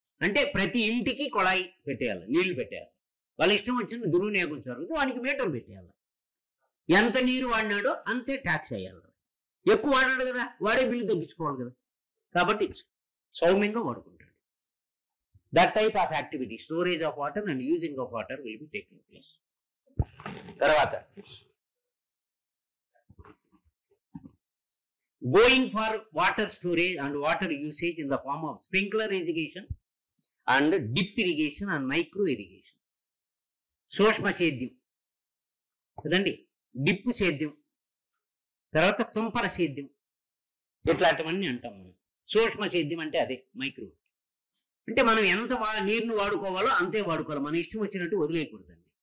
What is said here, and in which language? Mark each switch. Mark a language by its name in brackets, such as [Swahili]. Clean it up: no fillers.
[Telugu] అంటే ప్రతి ఇంటికి కుళాయి పెట్టేయాలి, నీళ్లు పెట్టేయాలి. వాళ్ళ ఇష్టం వచ్చిన దుర్వినియోగం జరుగుతుంది, వానికి మీటర్ పెట్టేయాలి. ఎంత నీరు వాడినాడో అంతే ట్యాక్స్ అయ్యాలి. ఎక్కువ వాడాడు కదా, వాడే బిల్లు తగ్గించుకోవాలి కదా, కాబట్టి సౌమ్యంగా వాడుకుంటాడు. [English] That type of activity, storage of water and using of water will be taking place. [Telugu] తర్వాత [English] going for water storage and water usage in the form of sprinkler irrigation and dip irrigation and micro irrigation. [Telugu] సూక్ష్మ సేద్యం కదండి, dip సేద్యం, తర్వాత తుంపర సేద్యం, ఇట్లాంటివన్నీ అంటాం మనం. సూక్ష్మ సేద్యం అంటే అదే మైక్రో. అంటే మనం ఎంత నీరును వాడుకోవాలో అంతే వాడుకోవాలి, మన ఇష్టం వచ్చినట్టు వదిలేయకూడదండి.